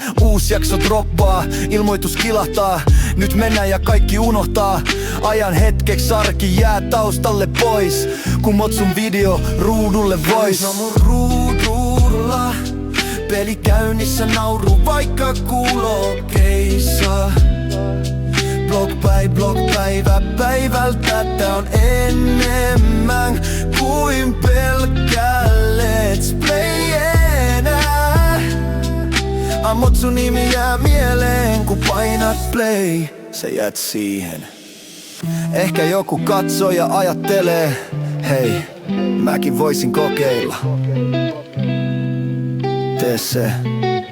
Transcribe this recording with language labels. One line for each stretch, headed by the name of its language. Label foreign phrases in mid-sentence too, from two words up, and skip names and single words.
Finnish: Uusi jakso droppaa, ilmoitus kilahtaa. Nyt mennään ja kaikki unohtaa. Ajan hetkeksi arki jää taustalle pois, kun Motsun video ruudulle vois. No mun ruudulla, peli käynnissä, nauru vaikka kuulokkeissa.
English: Block by block,
Finnish: päivä päivältä, tää on enemmän kuin pelkkä
English: let's play
Finnish: enää. Amotsu nimi jää mieleen kun painat play, sä jäät siihen. Ehkä joku katsoo ja ajattelee, hei, mäkin voisin kokeilla. Tee se.